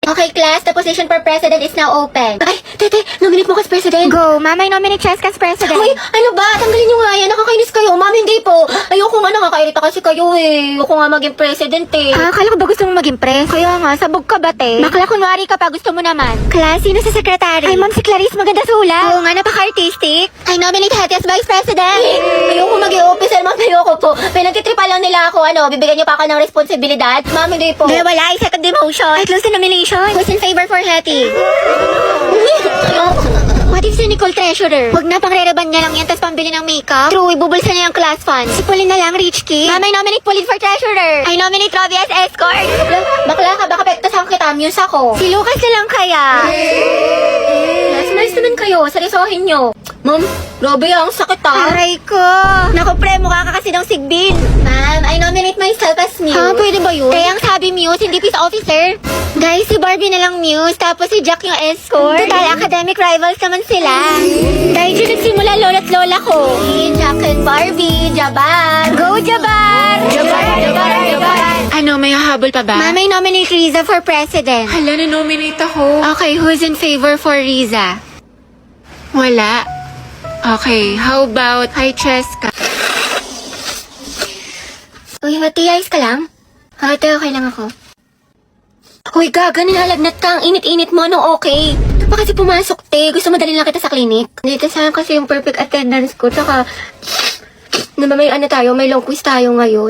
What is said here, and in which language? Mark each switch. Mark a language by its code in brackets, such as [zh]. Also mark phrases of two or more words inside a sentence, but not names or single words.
[en] Okay, class, the position for president is now open. [tl] Ay, tete, nominate mo ka [en] as president. Go, Mama, I nominate Cheska as president. [tl] Uy, ano ba? Tanggalin nyo nga yan. Nakakainis kayo. Ma'am, hindi po. Ayoko nga, nakakairita kasi kayo eh. Ayoko nga maging president eh. Akala ko ba gusto mong maging pre? Kaya nga, sabog ka ba, te? Bakla kunwari ka pa, gusto mo naman. Class, sino sa secretary? Ay, Ma'am, si Clarice, maganda sulat. Oo nga, napaka-artistic. [en] I nominate Hattie as vice president. [tl] Ayoko maging officer, ma'am. Ayoko po. Pinagtitripa lang nila ako, bibigyan niyo pa ako ng responsibilidad. Ma'am, hindi po. Di, wala, ay [en] second demotion. [tl] Ay, [en] close to nomination. Who's in favor for Hattie? What if si Nicole treasurer? [tl] Huwag na, pang-rereban niya lang yan, tapos pambili ng makeup. True, ibubulsa niya yung [en] class fund. [tl] Si Pauline na lang, [en] rich kid. Ma'am, I nominate Pauline for treasurer. I nominate Robbie as escort. [tl] Bakla ka, baka pektasan kita. Muse ako. Si Lucas na lang kaya. Yes, nice naman kayo. Seryosohin nyo. Ma'am, grabe ang sakit Aray ko. Naku, pre, mukha ka kasi ng sigbin. Ma'am, [en] I nominate myself as Muse. [tl] Ha, pwede ba yun? Kaya ang sabi Muse, hindi [en] peace officer. [tl] Guys, si Barbie na lang Muse, tapos si Jack yung escort. Total, [en] academic rivals [tl] naman sila. Dahil dyan nagsimula lola't lola ko. [en] Jack and Barbie, Jabar. Go, Jabar! [tl] Ano, may hahabol pa ba? [en] Mama, I nominate Riza for president. [tl] Hala, na-nominate ako. [en] Okay, who's in favor for Riza? Wala. Okay, how about kay Cheska? [tl] Uy, hati, ayos ka lang? Ate, okay lang ako. Uy, gaga, nilalagnat ka. Ang init-init mo, okay? Ito pa kasi pumasok, te. Gusto mo dalhin lang kita sa clinic? Dito saan kasi yung [en] perfect attendance [tl] ko. Tsaka, may may [en] long quiz [tl] tayo ngayon.